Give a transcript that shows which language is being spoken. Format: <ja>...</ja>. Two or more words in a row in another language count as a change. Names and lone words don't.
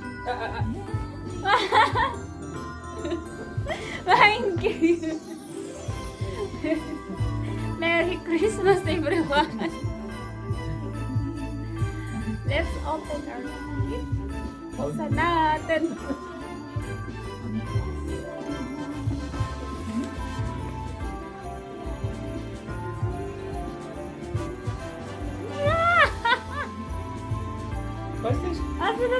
<en>Thank you. Merry Christmas, everyone. Let's open our gift.</en> <tl>Buksan natin.</tl> <de>Weiß nicht. Also das...</de>